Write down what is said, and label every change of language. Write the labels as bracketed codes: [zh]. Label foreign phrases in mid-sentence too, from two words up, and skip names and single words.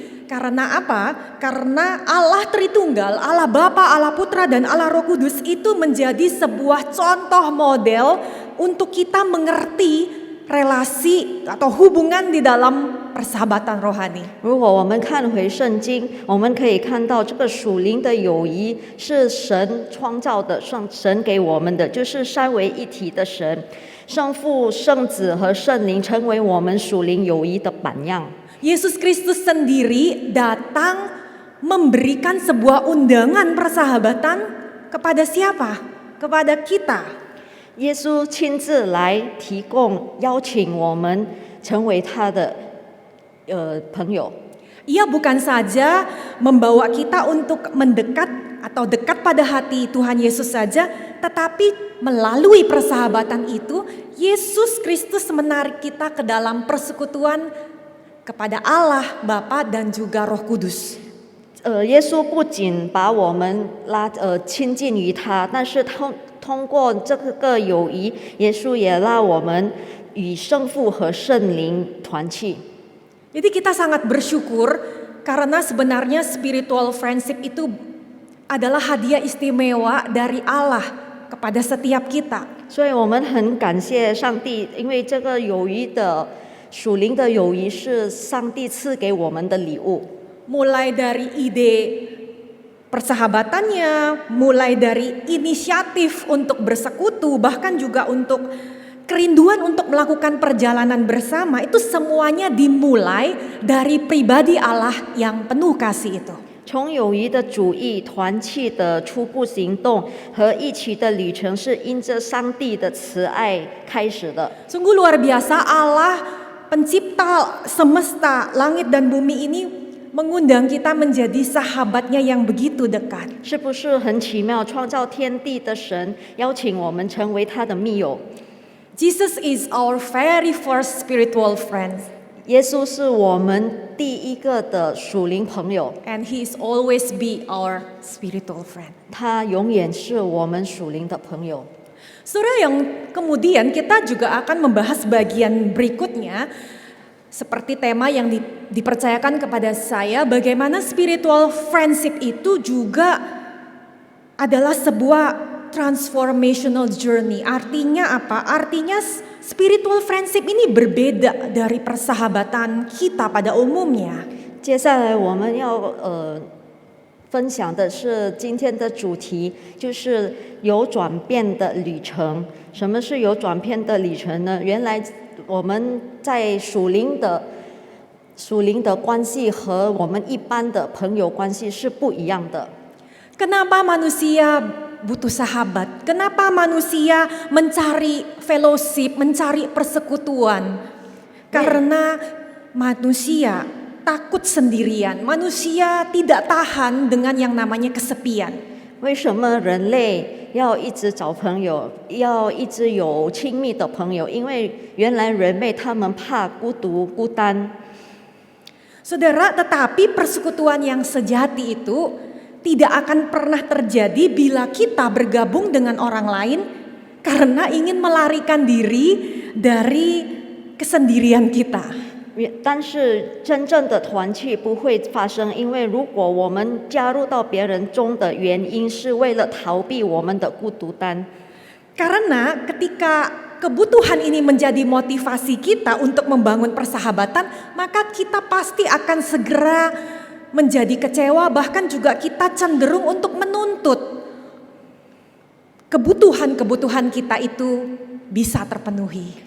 [id] Karena apa? Karena Allah Tritunggal, Allah Bapa, Allah Putra, dan Allah Roh Kudus itu menjadi sebuah contoh model untuk kita mengerti relasi atau hubungan di dalam persahabatan rohani. [zh] 如果我们看回圣经，我们可以看到这个属灵的友谊是神创造的，神给我们的，就是三位一体的神，圣父、圣子和圣灵成为我们属灵友谊的榜样。 [id] Yesus Kristus sendiri datang memberikan sebuah undangan persahabatan kepada siapa? Kepada kita. [zh] 耶稣亲自来提供邀请我们成为他的朋友。 [id] Ia bukan saja membawa kita untuk mendekat atau dekat pada hati Tuhan Yesus saja, tetapi melalui persahabatan itu Yesus Kristus menarik kita ke dalam persekutuan kepada Allah Bapa dan juga Roh Kudus. [zh] 耶稣不仅把我们亲近于他，但是通过这个友谊，耶稣也让我们与圣父和圣灵团契。 [id] Jadi kita sangat bersyukur karena sebenarnya [en] spiritual friendship [id] itu adalah hadiah istimewa dari Allah kepada setiap kita. [zh] 所以我们很感谢上帝，因为这个友谊的属灵的友谊是上帝赐给我们的礼物。 [id] Mulai dari ide persahabatannya, mulai dari inisiatif untuk bersekutu, bahkan juga untuk kerinduan untuk melakukan perjalanan bersama, itu semuanya dimulai dari pribadi Allah yang penuh kasih itu. [zh] 从友谊的主义、团契的初步行动和一起的旅程，是因着上帝的慈爱开始的。 [id] Sungguh luar biasa, Allah pencipta semesta, langit dan bumi ini mengundang kita menjadi sahabatnya yang begitu dekat. [zh] 是不是很奇妙？创造天地的神邀请我们成为他的密友。 [en] Jesus is our very first spiritual friend. [zh] 耶稣是我们第一个的属灵朋友， [en] And he is always be our spiritual friend. [zh] 他永远是我们属灵的朋友。 [id] Saudara, yang kemudian kita juga akan membahas bagian berikutnya, seperti tema yang dipercayakan kepada saya, bagaimana [en] spiritual friendship [id] itu juga adalah sebuah [en] transformational journey. [id] Artinya apa? Artinya [en] spiritual friendship [id] ini berbeda dari persahabatan kita pada umumnya. [zh] 接下来我们要分享的是今天的主题，就是有转变的旅程。什么是有转变的旅程呢？原来我们在属灵的属灵的关系和我们一般的朋友关系是不一样的。 [id] Kenapa manusia butuh sahabat? Kenapa manusia mencari fellowship, mencari persekutuan? Karena manusia takut sendirian. Manusia tidak tahan dengan yang namanya kesepian. [zh] 为什么人类要一直找朋友，要一直有亲密的朋友？因为原来人类他们怕孤独、孤单。 [id] Saudara, tetapi persekutuan yang sejati itu tidak akan pernah terjadi bila kita bergabung dengan orang lain karena ingin melarikan diri dari kesendirian kita. [zh] 但是真正的团契不会发生，因为如果我们加入到别人中的原因是为了逃避我们的孤独单。 [id] Karena ketika kebutuhan ini menjadi motivasi kita untuk membangun persahabatan, maka kita pasti akan segera menjadi kecewa, bahkan juga kita cenderung untuk menuntut kebutuhan-kebutuhan kita itu bisa terpenuhi.